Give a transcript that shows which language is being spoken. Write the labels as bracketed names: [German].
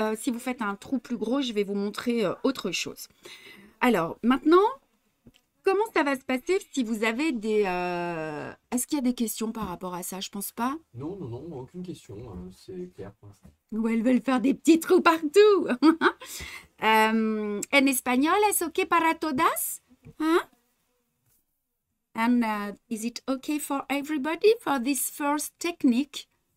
[French] Si vous faites un trou plus gros, je vais vous montrer autre chose. Alors, maintenant, comment ça va se passer si vous avez des... Est-ce qu'il y a des questions par rapport à ça? Je pense pas. Non, non, non, aucune question. C'est clair pour l'instant. Ou elles veulent faire des petits trous partout. En espagnol, [Spanish] ¿es ok para todas? [French] Hein? [English] And is it okay for everybody for this first technique?